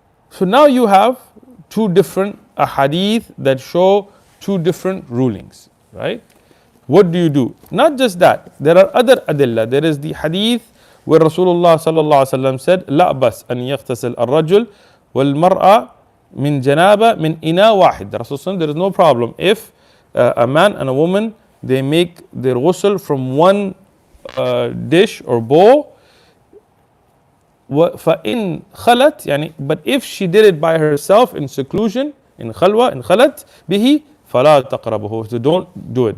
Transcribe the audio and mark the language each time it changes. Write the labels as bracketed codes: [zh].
[en] So now you have two different ahadith that show two different rulings, right? What do you do? Not just that, there are other adillah. There is the hadith where Rasulullah sallallahu alaihi wasallam said, [ar] لا بس أن يغتسل الرجل والمرأة من جنابة من إناء واحد. [en] The Rasul, there is no problem if a man and a woman, they make their ghusl from one dish or bowl. [ar] فإن خلت, يعني, [en] but if she did it by herself in seclusion, in khalwa, in khalat bihi, [ar] فلا تقربه. [en] So don't do it.